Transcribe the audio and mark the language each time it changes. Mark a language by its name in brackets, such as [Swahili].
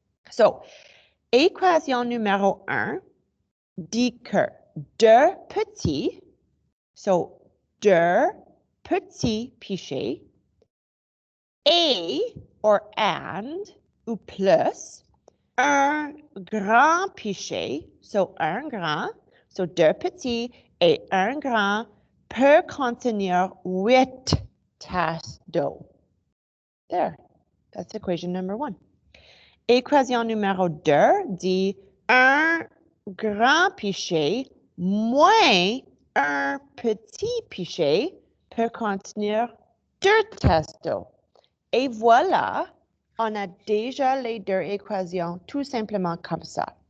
[French] So, équation numéro 1 dit que 2 petits, so 2 petits pichets et, [English] or and, [French] ou plus, un grand pichet, so un grand, so 2 petits et un grand, peut contenir 8 tasses d'eau. [English] There, that's equation number 1. [French] Équation numéro 2 dit un grand pichet moins un petit pichet peut contenir 2 tasses d'eau. Et voilà, on a déjà les 2 équations tout simplement comme ça.